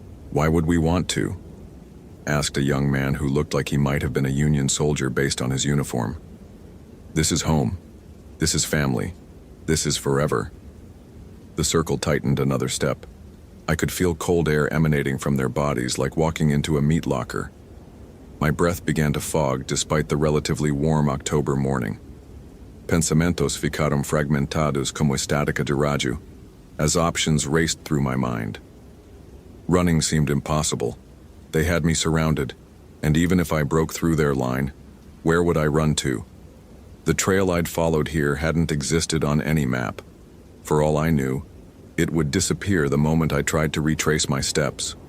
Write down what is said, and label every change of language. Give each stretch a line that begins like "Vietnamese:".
English: Why would we want to? Asked a young man who looked like he might have been a Union soldier based on his uniform. This is home. This is family. This is forever. The circle tightened another step. I could feel cold air emanating from their bodies like walking into a meat locker. My breath began to fog despite the relatively warm October morning.
Portuguese: Pensamentos ficaram fragmentados como estática de rádio,
English: as options raced through my mind. Running seemed impossible. They had me surrounded, and even if I broke through their line, where would I run to? The trail I'd followed here hadn't existed on any map. For all I knew, it would disappear the moment I tried to retrace my steps.